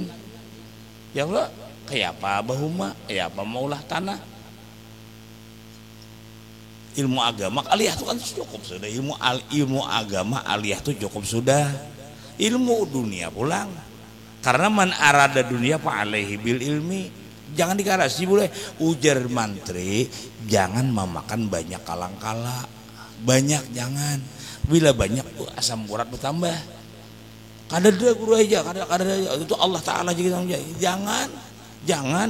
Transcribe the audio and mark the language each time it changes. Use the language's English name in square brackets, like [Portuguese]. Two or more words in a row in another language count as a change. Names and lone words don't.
[Banjar] Ya Allah, kayak apa Bahuma? Kayak apa maulah tanah? Ilmu agama aliyah itu kan cukup sudah. Ilmu agama aliyah itu cukup sudah. Ilmu dunia pulang. Karena [Arabic] من أراد الدنيا فعليه بالعلم. [Banjar] Jangan dikarasi boleh ujar mantri, jangan memakan banyak kalang-kala. Banyak jangan, bila banyak asam urat bertambah. Kada guru aja, kada itu Allah Taala juga jangan.